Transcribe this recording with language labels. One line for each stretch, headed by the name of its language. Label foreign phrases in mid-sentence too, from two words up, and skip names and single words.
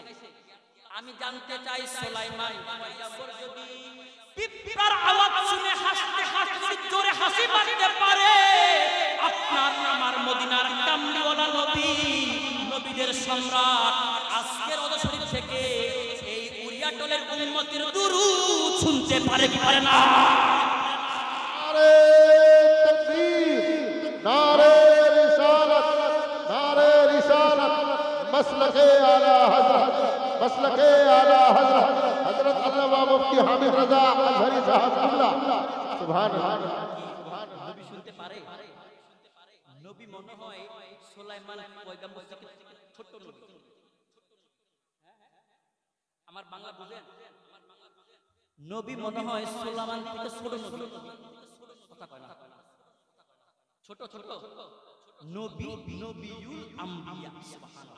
Bangla: আমি জানতে চাই সুলাইমান পয়গম্বর যদি পিঁপড়ার আওয়াজ শুনে হাসতে হাসতে জোরে হাসি মারতে পারে, আপনার আমার মদিনার কামলিওয়ালা নবী, নবীদের সম্রাট, আজকের ওয়াদা শরীফ থেকে এই উরিয়াটলের উম্মতের দুরূদ শুনতে পারে কি পারে না?
Urdu: نعرۂ تکبیر، نعرۂ رسالت، نعرۂ رسالت, مسلک اعلی حضرت، مسلک اعلی حضرت حضرت علامہ مفتی حامد رضا ازہری صاحب قبلہ سبحان اللہ۔
Bangla: নবী শুনতে পারে? নবী মনে হয় সুলাইমান পয়গম্বর থেকে ছোট নবী। আমার বাংলা বুঝেন? নবী মনে হয় সুলাইমান থেকে ছোট নবী। কথা কয় না। ছোট ছোট নবী,
Arabic: نبي الأنبياء.
Bangla: সুবহানাল্লাহ।